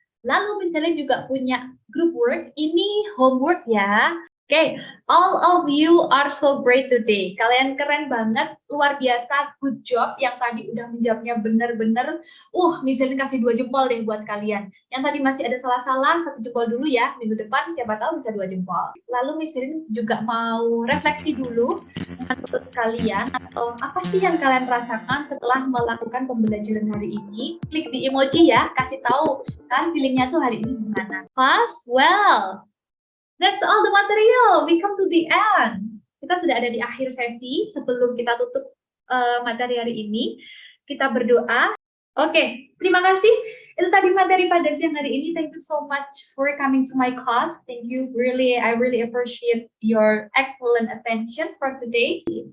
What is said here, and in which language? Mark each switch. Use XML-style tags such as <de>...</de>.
<id>Lalu misalnya juga punya group work, ini homework ya.</id> <en>Oke, all of you are so great today.</en> <id>Kalian keren banget, luar biasa,</id> <en>good job.</en> <id>Yang tadi udah menjawabnya bener-bener. Misalnya kasih 2 jempol deh buat kalian. Yang tadi masih ada salah-salah, 1 jempol dulu ya. Minggu depan siapa tahu bisa 2 jempol. Lalu misalnya juga mau refleksi dulu menurut kalian atau apa sih yang kalian rasakan setelah melakukan pembelajaran hari ini. Klik di emoji ya, kasih tahu kan feelingnya tuh hari ini gimana.</id> <en>Well, that's all the material. We come to the end.</en> <id>kita sudah ada di akhir sesi. Sebelum kita tutup materi hari ini, kita berdoa. Oke, terima kasih. Itu tadi materi pada siang hari ini.</id> <en>Thank you so much for coming to my class. Thank you, I really appreciate your excellent attention for today.</en>